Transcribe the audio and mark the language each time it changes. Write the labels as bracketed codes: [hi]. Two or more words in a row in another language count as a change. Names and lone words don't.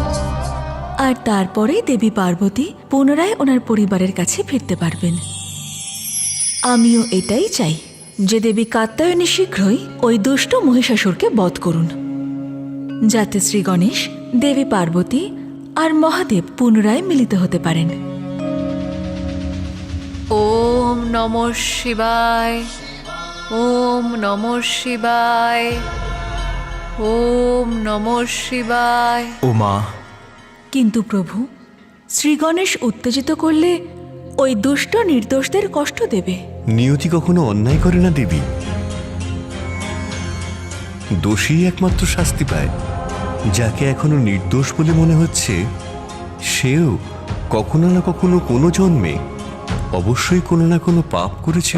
[bn] আর তারপরে দেবী পার্বতী পুনরায় ওনার পরিবারের কাছে ফিরতে পারবেন। আমিও এটাই চাই যে দেবী কাত্যায়নী শীঘ্রই ওই দুষ্ট মহিষাসুরকে বধ করুন, যাতে শ্রী গণেশ, দেবী পার্বতী আর মহাদেব পুনরায় মিলিত হতে পারেন। [sa] ওম নমঃ শিবায়, ওম নমঃ শিবায়, ওম নমঃ শিবায়। [bn] ও মা, কিন্তু প্রভু, শ্রী গণেশ উত্তেজিত করলে ওই দুষ্ট নির্দোষদের কষ্ট দেবে। নিয়তি কখনো অন্যায় করে না দেবী। দোষী একমাত্র শাস্তি পায়। যাকে এখনো নির্দোষ বলে মনে হচ্ছে সেও কখনো না কখনো কোনো জন্মে অবশ্যই কোনো না কোনো পাপ করেছিল।